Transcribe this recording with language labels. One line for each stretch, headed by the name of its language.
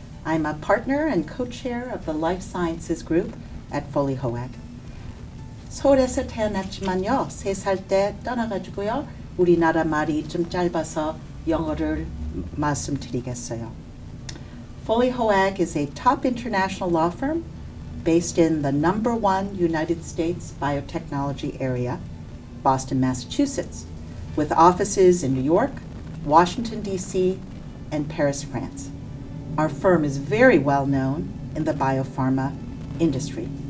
English: I'm a partner and co-chair of the Life Sciences Group at Foley Hoag.
Korean: 서울에서 태어났지만요, 3살 때 떠나가지고요, 우리나라 말이 좀 짧아서 영어를 말씀드리겠어요.
English: Foley Hoag is a top international law firm based in the #1 United States biotechnology area, Boston, Massachusetts, with offices in New York, Washington, D.C., and Paris, France. Our firm is very well known in the biopharma industry.